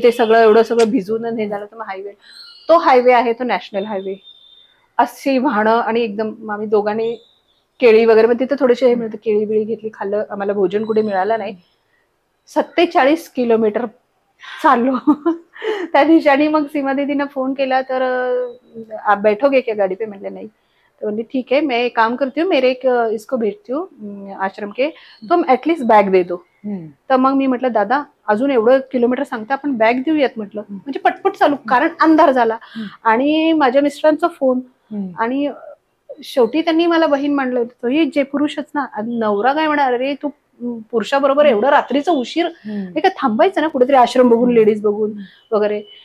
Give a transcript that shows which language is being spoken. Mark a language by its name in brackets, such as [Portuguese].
[Marathi] ते सगळं एवढं सगळं भिजून हे झालं. तर मग तो हायवे आहे, तो नॅशनल हायवे, अशी वाहनं. आणि एकदम आम्ही दोघांनी केळी वगैरे, मग तिथे थोडेसे हे मिळतं, केळी बिळी घेतली, खाल्लं. आम्हाला भोजन कुठे मिळालं नाही. 47 किलोमीटर चाललो त्या दिवशी. आणि मग सीमा दीदीनं फोन केला, तर [Hindi] आप बैठोगे क्या गाडी पे, [Marathi] म्हटलं नाही. [Hindi] तो बोली ठीक है, मैं एक काम करती हूँ, मेरे एक इसको भेजती हूँ आश्रम के, तुम एटलीस्ट बॅग दे दो. [Marathi] तर मग मी म्हटलं दादा अजून एवढं किलोमीटर सांगता, आपण बॅग देऊयात म्हटलं, म्हणजे पटपट चालू, कारण अंधार झाला. आणि माझ्या मिस्टरांचा फोन. आणि शेवटी त्यांनी मला बहीण मांडलं होतं. हे जे पुरुषच ना, नवरा काय म्हणणार, अरे तू पुरुषाबरोबर एवढं रात्रीचं उशीर, हे काय थांबायचं ना कुठेतरी आश्रम बघून, लेडीज बघून वगैरे.